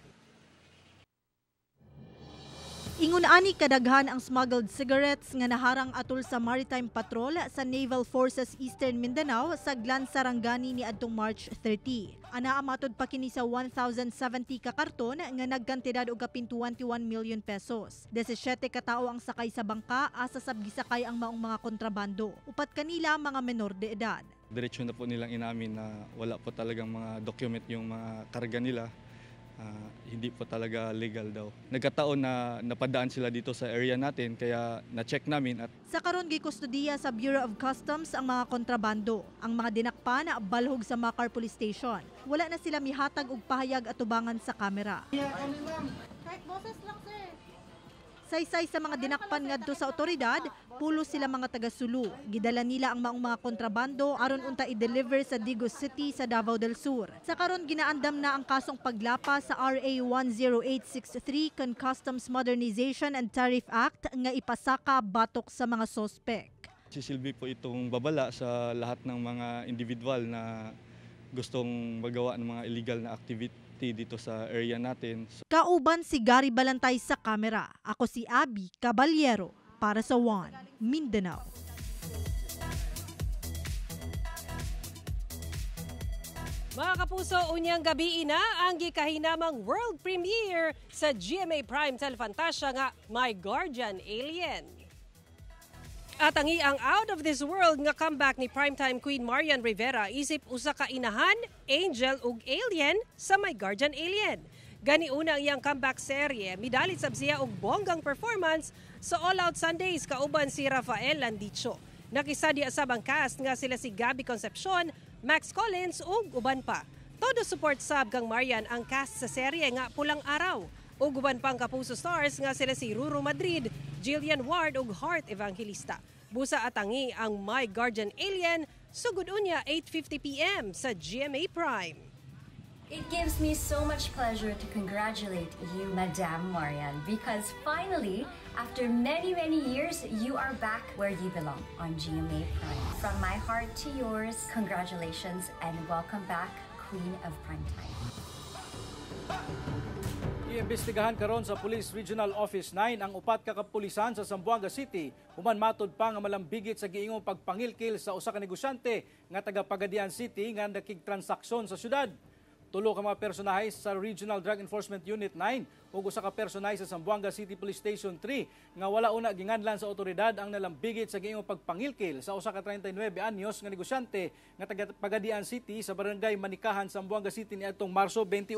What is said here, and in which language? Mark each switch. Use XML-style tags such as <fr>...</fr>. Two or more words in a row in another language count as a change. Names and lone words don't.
<ceb>Ingon ani kadaghan ang</ceb> <en>smuggled cigarettes</en> <ceb>nga naharang atol sa Maritime Patrol sa Naval Forces Eastern Mindanao sa Glan Sarangani ni adtong March 30. Anaa matod pa kini sa 1,070 ka karton nga nagkantidad og kapin 21 million pesos. 17 ka tawo ang sakay sa bangka, asa sab gisakay ang maong mga kontrabando. Upat kanila mga menor de edad.</ceb> <tl>Diretso na po nilang inamin na wala po talagang mga document yung mga karga nila. Hindi po talaga legal daw. Nagkataon na napadaan sila dito sa area natin kaya na-check namin. At</tl> <ceb>sa karon gikustudiya sa Bureau of Customs ang mga kontrabando. Ang mga dinakpan balhog sa Macar Police Station. Wala na sila mihatag og pahayag atubangan sa kamera. Kahit boses lang, sir. Saysay sa mga dinakpan ngadto sa otoridad, pulo sila mga taga-Sulu. Gidala nila ang maong mga kontrabando aron unta i-deliver sa Digos City sa Davao del Sur. Sa karon ginaandam na ang kasong paglapa sa RA 10863 kon Customs Modernization and Tariff Act nga ipasaka batok sa mga sospek.</ceb> <tl>sisilbi po itong babala sa lahat ng mga individual na gustong magawa ng mga illegal na activity dito sa area natin.</tl> <ceb>Kauban si Gary Balantay sa kamera. Ako si Abby Caballero para sa One Mindanao. Mga kapuso, unyang gabi na ang gikahinamang</ceb> <en>world premiere</en> <ceb>sa GMA Prime Telefantasia nga My Guardian Alien. At ang</ceb> <en>out of this world</en> <ceb>nga comeback ni primetime Queen Marian Rivera isip usa ka inahan, angel ug alien sa My Guardian Alien. Gani una ang iyang comeback serye, midalit sab siya og bonggang performance sa All Out Sundays kauban si Rafael Landicho. Nakisadi asab ang cast nga sila si Gabby Concepcion, Max Collins ug uban pa. Todo support sab kang Marian ang cast sa serye nga Pulang Araw. Ug uban pang kapuso stars nga sila si Ruru Madrid, Jillian Ward ug Heart Evangelista. Busa atangi ang My Guardian Alien sugod unya 8:50 PM sa GMA Prime.</ceb> <en>It gives me so much pleasure to congratulate you, Madame Marian, because finally, after many, many years, you are back where you belong on GMA Prime. From my heart to yours, congratulations and welcome back, Queen of Primetime.</en> <ceb>Iimbestigahan karon sa Police Regional Office 9 ang upat ka kapulisan sa Zamboanga City human matud pa nga malambigit sa giingong pagpangilkil sa usa ka negosyante nga taga Pagadian City nga nakigtransaksyon sa syudad. Tulo ka mga personahe sa Regional Drug Enforcement Unit 9 ug usa ka personahe sa Zamboanga City Police Station 3 nga wala una ginganlan sa otoridad ang nalambigit sa giingong pagpangilkil sa usa ka 39 anyos nga negosyante nga taga Pagadian City sa Barangay Manikahan, Zamboanga City niadtong Marso 21.</ceb>